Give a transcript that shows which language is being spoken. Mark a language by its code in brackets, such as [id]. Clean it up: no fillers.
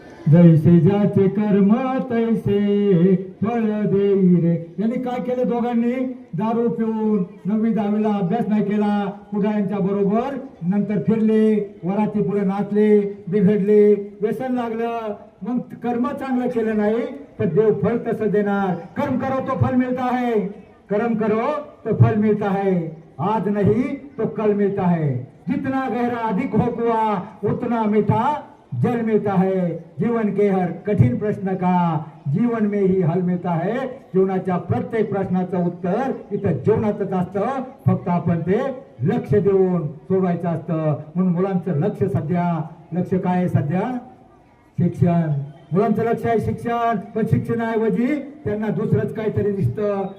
[mr] जैसे ज्याचे कर्म तैसे फळ देई रे. यांनी काय केलं दोघांनी, दारू पिऊन 9वी-10वीला अभ्यास नाही केला, पुढाऱ्यांच्या बरोबर नंतर फिरले, वराती पुढे नाचले, बिघडले, व्यसन लागलं. मग कर्म चांगलं केलं नाही तर देव फल तसं देणार. [hi] कर्म करो तो फल मिळता है, कर्म करो तो फल मिळता है, आज नहीं तो कल मिळता है. जितना गहरा अधिक हो कुआ उतना मीठा जल मिळता है. जीवन के हर कठीण प्रश्न का जीवन में ही हल मिळता है. [mr] जीवनाच्या प्रत्येक प्रश्नाचं उत्तर इथं जीवनातच असतं, फक्त आपण ते लक्ष देऊन सोडवायचं असतं. म्हणून मुलांचं लक्ष काय आहे सध्या, शिक्षण. मुलांचं लक्ष आहे शिक्षण, पण शिक्षणाऐवजी त्यांना दुसरंच काहीतरी दिसतं.